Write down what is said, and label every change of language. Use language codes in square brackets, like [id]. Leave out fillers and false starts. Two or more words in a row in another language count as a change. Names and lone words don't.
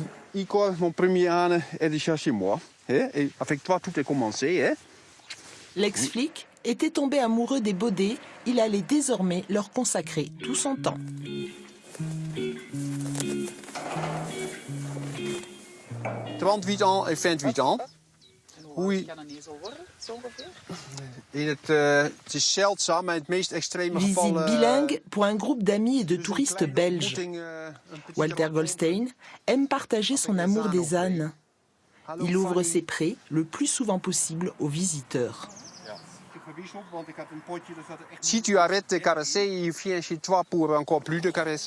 [fr] Igor, mon premier âne, est déjà chez moi. Et avec toi, tout est commencé. L'ex-flic était tombé amoureux des Baudets. Il allait désormais leur consacrer tout son temps. « 38 ans et 28 ans. Oui. [nl] Het is zeldzaam, maar het meest extreme geval... [fr] Visite bilingue pour un groupe d'amis et de touristes belges. Walter Goldstein aime partager son amour des ânes. Il ouvre ses prés le plus souvent possible aux visiteurs. Si tu arrêtes de caresser, il vient chez toi pour encore plus de caresses.